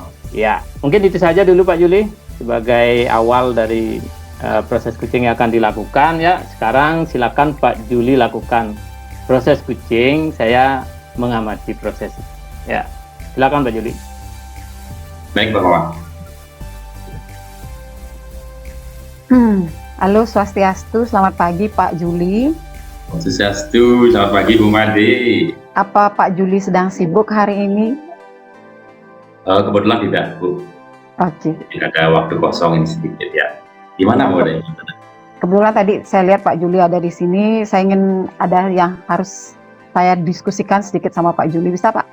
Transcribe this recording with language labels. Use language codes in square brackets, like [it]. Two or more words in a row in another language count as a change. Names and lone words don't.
[id] Ya, mungkin itu saja dulu Pak Juli sebagai awal dari proses kucing yang akan dilakukan ya. Sekarang silakan Pak Juli lakukan proses kucing, saya mengamati proses. Ya, silakan Pak Juli. Baik Pak Komang. Halo Swastiastu, selamat pagi Pak Juli. Swastiastu, selamat pagi Bu Made. Apa Pak Juli sedang sibuk hari ini? Kebetulan tidak Bu. Oke. Ada waktu kosong ini sedikit ya. Gimana Bu? Kebetulan tadi saya lihat Pak Juli ada di sini, saya ingin ada yang harus saya diskusikan sedikit sama Pak Juli, bisa Pak?